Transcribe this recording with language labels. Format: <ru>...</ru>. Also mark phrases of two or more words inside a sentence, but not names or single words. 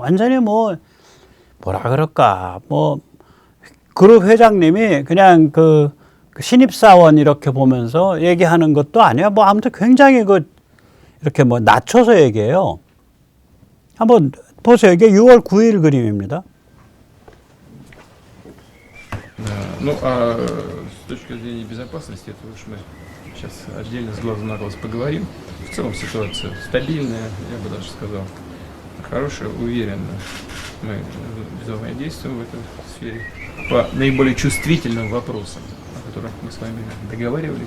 <ko>완전히 뭐라 그럴까. 그룹 회장님이 그냥 신입사원 이렇게 보면서 얘기하는 것도 아니야. 아무튼 굉장히 이렇게 낮춰서 얘기해요. 한번 보세요. 이게 6월 9일 그림입니다.</ko> <ru>Ну, а с точки зрения безопасности, это уж мы сейчас отдельно с глазу на глаз поговорим. В целом ситуация стабильная, я бы даже сказал, хорошая, уверенная. Мы взаимодействуем в этой сфере по наиболее чувствительным вопросам, о которых мы с вами договаривались.</ru>